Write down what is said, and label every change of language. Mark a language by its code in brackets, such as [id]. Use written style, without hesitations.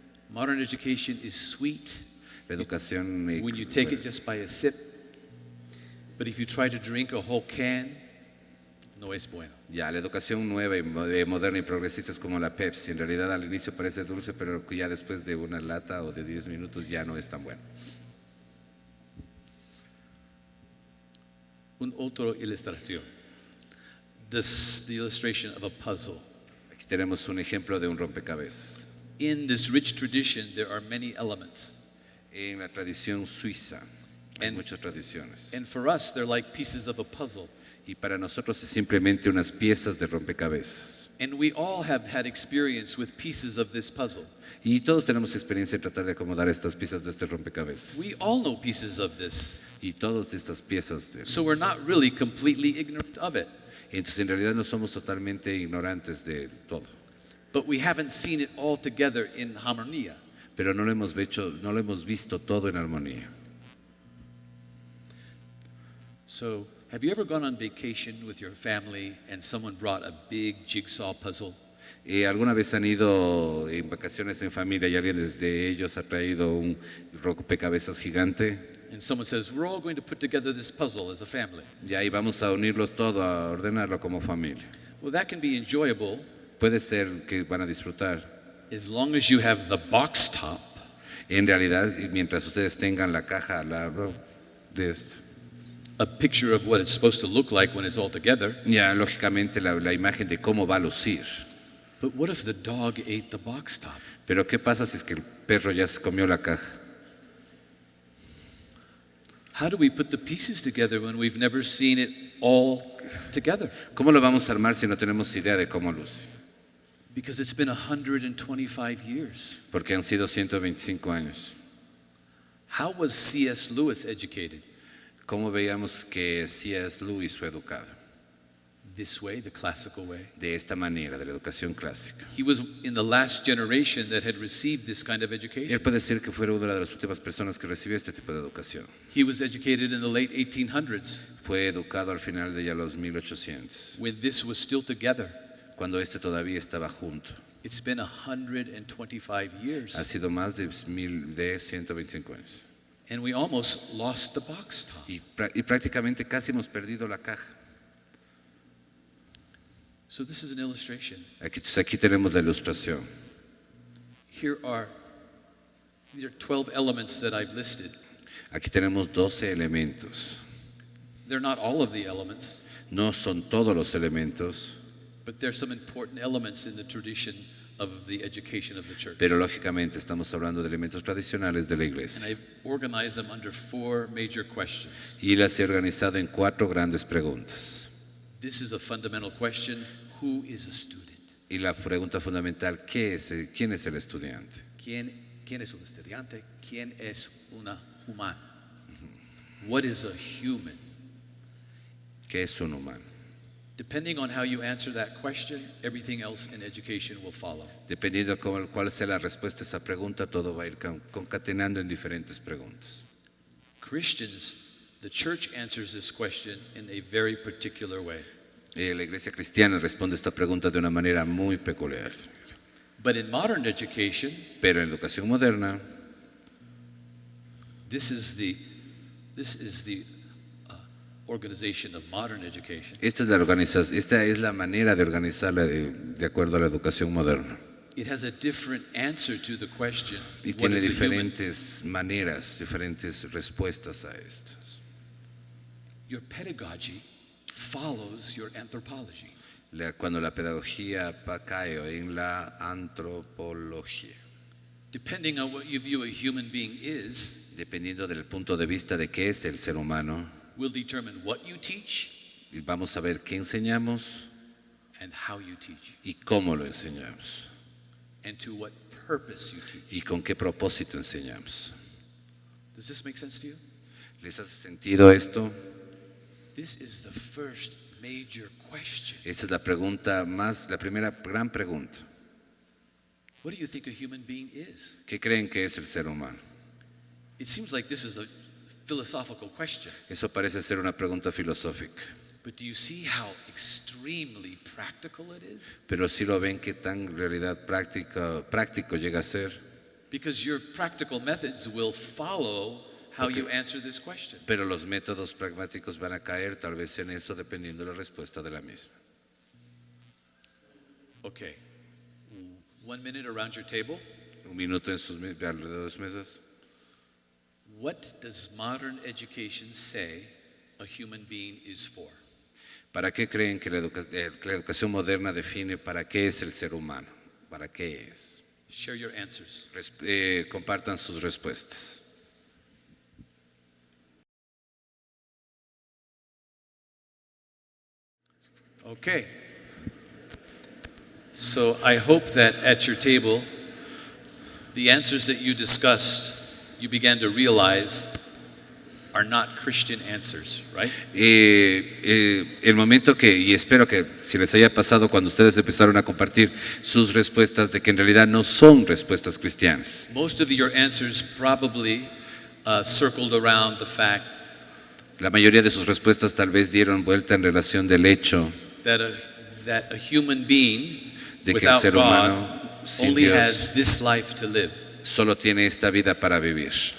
[en] Modern education is sweet [es] La educación [en] when you take it just by a sip, but if you try to drink a whole can, [es] no es bueno. ya, la educación nueva y moderna y progresista es como la Pepsi. En realidad al inicio parece dulce, pero ya después de una lata o de 10 minutos ya no es tan bueno. Una otra ilustración. [en] This the illustration of a puzzle. [es] Aquí tenemos un ejemplo de un rompecabezas. [en] In this rich tradition, there are many elements. [es] En la tradición suiza hay [en] And- [es] muchas tradiciones. [en] And for us, they're like pieces of a puzzle. [es] Y para nosotros es simplemente unas piezas de rompecabezas. [en] And we all have had experience with pieces of this puzzle. [es] Y todos tenemos experiencia en tratar de acomodar estas piezas de este rompecabezas. [en] We all know pieces of this. [es] Y todas estas piezas de... [en] So we're not really completely ignorant of it. [es] Entonces en realidad no somos totalmente ignorantes de todo. [en] But we haven't seen it all together in harmonia. [es] Pero no lo hemos visto todo en armonía. [en] So, have you ever gone on vacation with your family and someone brought a big jigsaw puzzle? [es] ¿Alguna vez han ido en vacaciones en familia y alguien de ellos ha traído un rompecabezas gigante? [en] And someone says, we're all going to put together this puzzle as a family. [es] Y ahí vamos a unirlos todo, a ordenarlo como familia. [en] Well, that can be enjoyable [es] Puede ser que van a disfrutar. [en] as long as you have the box top [es] En realidad, mientras ustedes tengan la caja al lado de esto. [en] a picture of what it's supposed to look like when it's all together. [es] Ya, lógicamente, la imagen de cómo va a lucir. [en] But what if the dog ate the box top? [es] Pero ¿qué pasa si es que el perro ya se comió la caja? [en] How do we put the pieces together when we've never seen it all together? [es] ¿Cómo lo vamos a armar si no tenemos idea de cómo luce? [en] Because it's been 125 years. [es] Porque han sido 125 años. [en] How was C.S. Lewis educated? [es] ¿Cómo veíamos que C.S. Lewis fue educado? [en] This way, the classical way. [es] De esta manera, de la educación clásica. [en] He was in the last generation that had received this kind of education. [es] Él puede decir que fue una de las últimas personas que recibió este tipo de educación. [en] He was educated in the late 1800s [es] Fue educado al final de ya los 1800, [en] when this was still together. [es] cuando este todavía estaba junto. [en] It's been 125 [es] Ha [en] years. [es] sido más de 125 años. [en] And we almost lost the box top. [es] Y prácticamente casi hemos perdido la caja. [en] So this is an illustration. [es] Aquí tenemos la ilustración. [en] These are 12 elements that I've listed. [es] Aquí tenemos 12 elementos. [en] They're not all of the elements, [es] No son todos los elementos, [en] but there's some important elements in the tradition of the education of the church. [es] pero lógicamente estamos hablando de elementos tradicionales de la [en] And [es] iglesia. [en] I've organized them under 4 major questions. [es] Y las he organizado en 4 grandes preguntas. [en] This is a fundamental question. Who is a student? [es] Y la pregunta fundamental, ¿quién es el estudiante? ¿Quién es un estudiante? ¿Quién es una humana? [en] What is a human? [es] ¿Qué es un humano? [en] Depending on how you answer that question, everything else in education will follow. [es] Dependiendo de cuál sea la respuesta a esa pregunta, todo va a ir concatenando en diferentes preguntas. [en] Christians, the church answers this question in a very particular way. [es] La iglesia cristiana responde esta pregunta de una manera muy peculiar. [en] But in modern education, [es] Pero en la educación moderna, [en] this is the organization of modern education. [es] esta es la manera de organizarla de acuerdo a la educación moderna. [en] It has a different answer to the question. [es] Y [en] What [es] tiene [en] is a human? [es] diferentes maneras, diferentes respuestas a esto. [en] Your pedagogy follows your anthropology. [es] Cuando la pedagogía cae en la antropología, [en] Depending on what you view a human being is, [es] dependiendo del punto de vista de qué es el ser humano, [en] will determine what you teach [es] vamos a ver qué enseñamos [en] and how you teach, [es] y cómo lo enseñamos [en] and to what purpose you teach. [es] y con qué propósito enseñamos. [en] Does this make sense to you? [es] ¿Les hace sentido esto? [en] This is the first major question. [es] Esa es la primera gran pregunta. [en] What do you think a human being is? [es] ¿Qué creen que es el ser humano? [en] It seems like this is a philosophical question. [es] Eso parece ser una pregunta filosófica. [en] But do you see how extremely practical it is? [es] Pero si lo ven qué tan en realidad práctico llega a ser. [en] Because your practical methods will follow how you answer this question. [es] Pero los métodos pragmáticos van a caer tal vez en eso dependiendo de la respuesta de la misma. [en] Okay. 1 minute around your table. [es] Un minuto alrededor de sus mesas. [en] What does modern education say a human being is for? [es] ¿Para qué creen que la educación moderna define para qué es el ser humano? ¿Para qué es? [en] Share your answers. [es] Compartan sus respuestas. [en] Okay. So I hope that at your table, the answers that you discussed, you began to realize are not Christian answers, right? [es] El momento y espero que si les haya pasado cuando ustedes empezaron a compartir sus respuestas de que en realidad no son respuestas cristianas. [en] Most of your answers probably circled around the fact [es] La mayoría de sus respuestas tal vez dieron vuelta en relación del hecho [en] that a human being [es] de que el [en] without [es] ser [en] God [es] humano sin [en] only [es] Dios [en] has this life to live. [es] solo tiene esta vida para vivir.